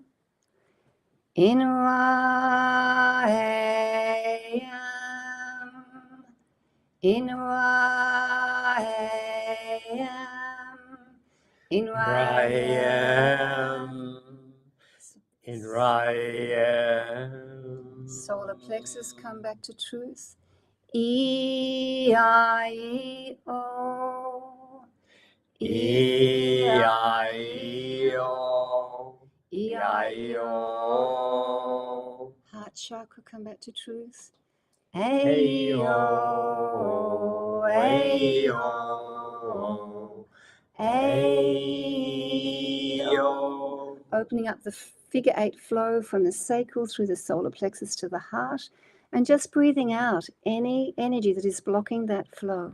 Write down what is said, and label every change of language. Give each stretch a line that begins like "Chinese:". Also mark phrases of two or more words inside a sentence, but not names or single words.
English: In Ra-am, in Ra-am, in Ra-am, In Rayam. solar plexus, come back to truth. E-I-E-O, E-I-E-O. E-I-E-O. Heart chakra, come back to truth. Ayo, Ayo, ayo, ayo. Opening up the figure 8 flow from the sacral through the solar plexus to the heart, and just breathing out any energy that is blocking that flow.